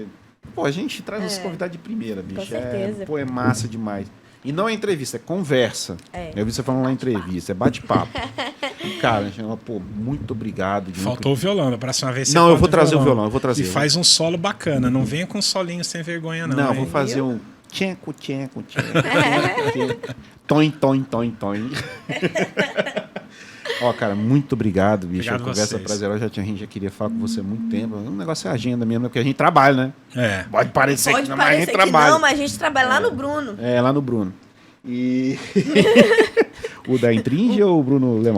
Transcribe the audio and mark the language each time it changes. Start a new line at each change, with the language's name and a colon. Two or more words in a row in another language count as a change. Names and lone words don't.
Portuguese: Pô, a gente traz os convidados de primeira, bicho. certeza. É massa demais. E não é entrevista, é conversa. É. Eu vi você falando lá em entrevista, é bate-papo. E, cara, a gente fala, pô, muito obrigado. Faltou o violão, da próxima vez você Não, eu bota vou trazer o violão, eu vou trazer. E faz um solo bacana, não venha com solinho sem vergonha, não. Não, eu hein? vou fazer um... Tchenco, tchenco, tchenco. Toin, toin, toin, toin. Ó, cara, muito obrigado, bicho. Obrigado A conversa vocês. prazerosa, a gente já queria falar com você há muito tempo. O negócio é agenda mesmo, porque a gente trabalha, né? É. Pode parecer Pode que não, mas a gente parecer que trabalha. não, mas a gente trabalha lá no Bruno. É, lá no Bruno. E... o da Intringe ou o Bruno Lemão?